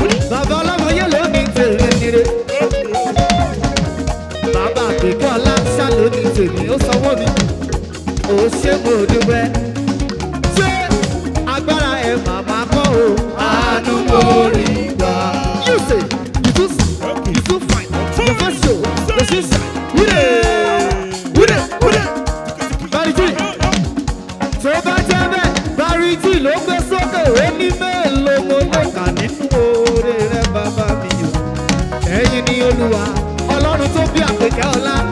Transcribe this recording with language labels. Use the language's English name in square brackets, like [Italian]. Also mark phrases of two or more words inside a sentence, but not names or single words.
[Yoruba] Bàbá ọlọ́mọ yẹn ló ní tèmi nire. Bàbá àgbẹ̀kọ́ ọlá ṣá ló ní tèmi, ó sanwó mi. Ó ṣe mo dúpẹ́. Ṣé agbára ẹ̀ màmá kọ́ o? Àánú mo rí gbà. [Nigerian Pidgin] You say, you too s-, you too fine. Your face show, the shoe shine. [Yoruba] Wúre, wúre, wúre. Bari G. Tó bá jẹ́ bẹ́ẹ̀, Barry G ló gbé sókè, ó ní mélòó mo lè kà nínú oore rẹ, bàbá mi o. Ẹ̀yin ni Olúwa, Ọlọ́run tó bí àpèkẹ́ ọlá.